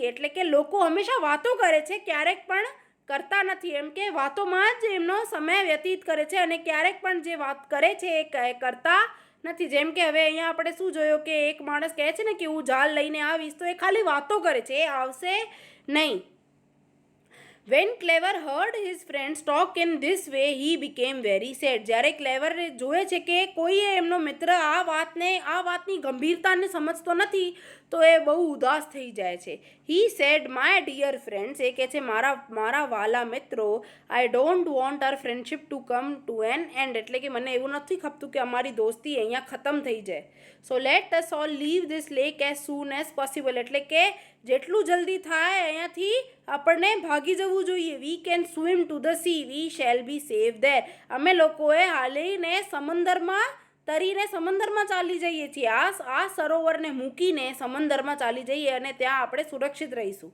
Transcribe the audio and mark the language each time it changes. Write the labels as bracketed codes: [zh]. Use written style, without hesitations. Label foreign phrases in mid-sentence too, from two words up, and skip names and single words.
[gu] એટલે કે લોકો હંમેશા વાતો કરે છે, ક્યારેક પણ કરતા નથી. એમ કે વાતોમાં જ એમનો સમય વ્યતીત કરે છે અને ક્યારેક પણ જે વાત કરે છે એ કરતા નથી. જેમ કે હવે અહીંયા આપણે શું જોયું કે એક માણસ કહે છે ને કે હું જાળ લઈને આવીશ, તો એ ખાલી વાતો કરે છે, એ આવશે નહીં. [en] When Clever heard his friends talk in this way, he became very sad. [gu] જ્યારે ક્લેવર જોવે છે કે કોઈએ એમનો મિત્ર આ વાતની ગંભીરતાને સમજતો નથી, તો એ બહુ ઉદાસ થઈ જાય છે. [en] He said, my dear friends, [gu] એ કહે છે મારા વાલા મિત્રો, [en] I don't want our friendship to come to an end. [gu] એટલે કે મને એવું નથી ખપતું કે અમારી દોસ્તી અહીંયા ખતમ થઈ જાય. [en] So let us all leave this lake as soon as possible. [gu] એટલે કે જેટલું જલ્દી થાય અહીંયાથી આપણને ભાગી જવું જોઈએ. [en] We can swim to the sea, we shall be safe there. [gu] અમે લોકોએ હાલીને સમંદરમાં તરીને સમંદરમાં ચાલી જઈએ છીએ. આ સરોવરને મૂકીને સમંદરમાં ચાલી જઈએ અને ત્યાં આપણે સુરક્ષિત રહીશું.